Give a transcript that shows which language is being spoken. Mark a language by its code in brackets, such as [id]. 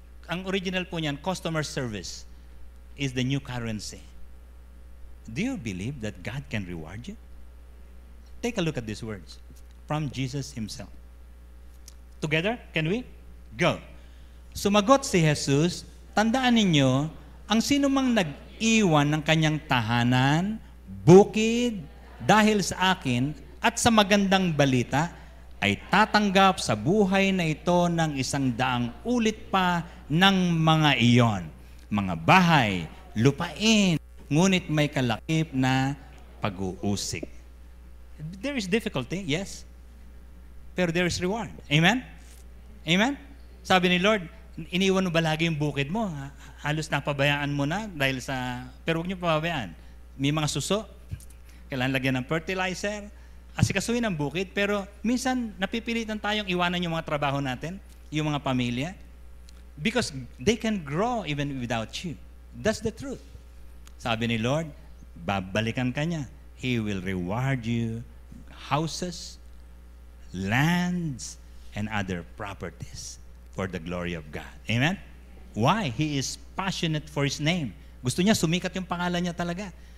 [tl] Ang original po niyan, [en] customer service is the new currency. Do you believe that God can reward you? Take a look at these words from Jesus Himself. Together, can we? Go. [tl] Sumagot si Jesus, tandaan ninyo, ang sino mang nag-iwan ng kanyang tahanan, bukid, dahil sa akin, at sa magandang balita, ay tatanggap sa buhay na ito ng 100 ulit pa ng mga iyon. Mga bahay, lupain, ngunit may kalakip na pag-uusig. [en] There is difficulty, yes. Pero there is reward. Amen? Amen? [tl] Sabi ni Lord, iniwan mo ba lagi yung bukid mo? Halos napabayaan mo na dahil sa... Pero huwag niyo pababayaan. May mga suso, kailangan lagyan ng fertilizer, asikasuhin ang bukid, pero minsan napipilitan tayong iwanan yung mga trabaho natin, yung mga pamilya, [en] because they can grow even without you. That's the truth. [tl] Sabi ni Lord, babalikan ka niya. [en] He will reward you houses, lands, and other properties for the glory of God. Amen? Why? He is passionate for His name. [tl] Gusto niya, sumikat yung pangalan niya talaga.